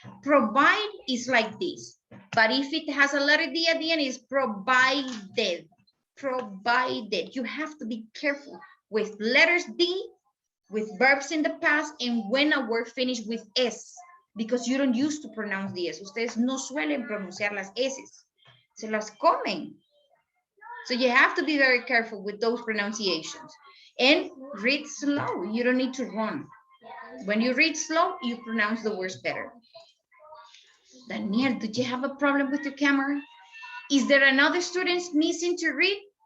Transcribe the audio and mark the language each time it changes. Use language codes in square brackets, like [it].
[en] Provide is like this, but if it has a letter D at the end, it's provided. Provided. You have to be careful with letters D, with verbs in the past, and when a word finishes with S, because you don't used to pronounce the S. [es] Ustedes no suelen pronunciar las S's. Se las comen. [en] So you have to be very careful with those pronunciations. And read slow. You don't need to run. When you read slow, you pronounce the words better. Daniel, did you have a problem with your camera? Is there another student missing to read?